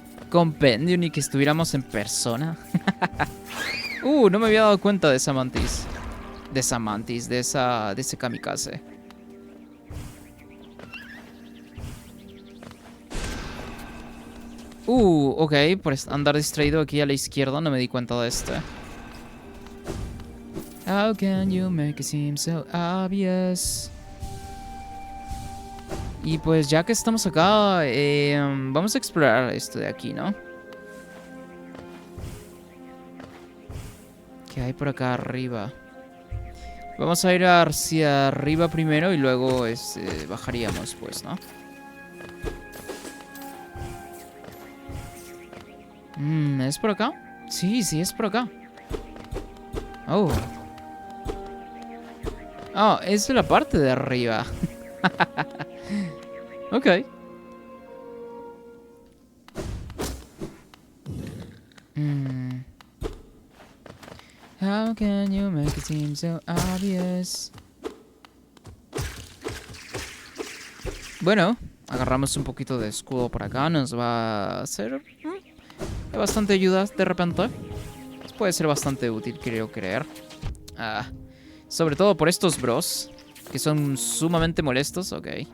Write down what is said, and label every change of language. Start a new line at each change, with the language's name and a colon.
Spanish: Compendio, ni que estuviéramos en persona. No me había dado cuenta de esa mantis. De esa mantis, de ese kamikaze. Ok, por andar distraído aquí a la izquierda no me di cuenta de este.
English: How can you make it seem so obvious?
Spanish: Y pues ya que estamos acá, vamos a explorar esto de aquí, ¿no? ¿Qué hay por acá arriba? Vamos a ir hacia arriba primero y luego bajaríamos, pues, ¿no? ¿Es por acá? Sí, sí, es por acá. Oh. Oh, es la parte de arriba. Ok.
English: How can you make it seem so obvious?
Spanish: Bueno, agarramos un poquito de escudo por acá. Nos va a hacer de bastante ayuda de repente. Puede ser bastante útil, creo creer. Sobre todo por estos bros, que son sumamente molestos. Ok.